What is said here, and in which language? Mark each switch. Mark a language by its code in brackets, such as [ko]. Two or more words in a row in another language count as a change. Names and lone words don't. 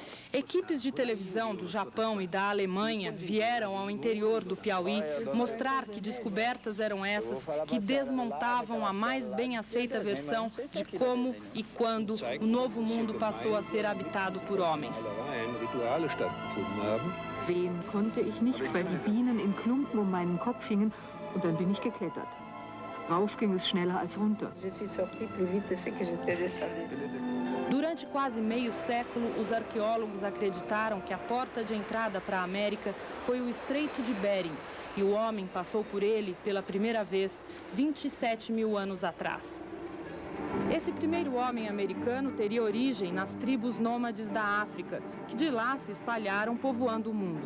[pt] Equipes de televisão do Japão e da Alemanha vieram ao interior do Piauí mostrar que descobertas eram essas que desmontavam a mais bem aceita versão de como e quando o Novo Mundo passou a ser habitado por homens. [de] Sehen konnte ich nichts, weil die Bienen in Klumpen um meinen Kopf hingen und dann bin ich geklettert. Rauf ging es schneller als runter. [pt] Durante quase meio século, os arqueólogos acreditaram que a porta de entrada para a América foi o Estreito de Bering, e o homem passou por ele pela primeira vez 27 mil anos atrás. Esse primeiro homem americano teria origem nas tribos nômades da África, que de lá se espalharam povoando o mundo.